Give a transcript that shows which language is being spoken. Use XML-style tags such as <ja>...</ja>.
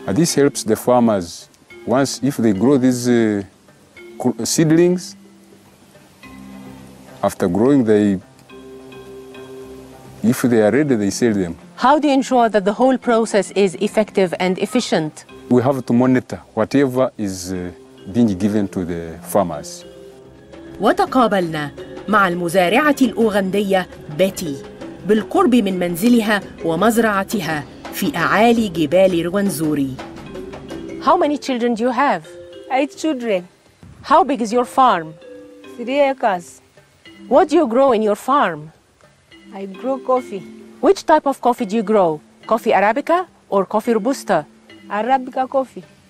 <en>And this helps the farmers. Once, if they grow these seedlings, after growing, if they are ready, they sell them. How do you ensure that the whole process is effective and efficient? We have to monitor whatever is being given to the farmers.</en> <ar>وتقابلنا مع المزارعة الأوغندية بيتي بالقرب من منزلها ومزرعتها في أعالي جبال روانزوري.</ar> <en>How many children do you have? 8 children. How big is your farm? 3 acres. What do you grow in your farm? I grow coffee. Which type of coffee do you grow? Coffee Arabica or coffee Robusta? Arabica coffee.</en>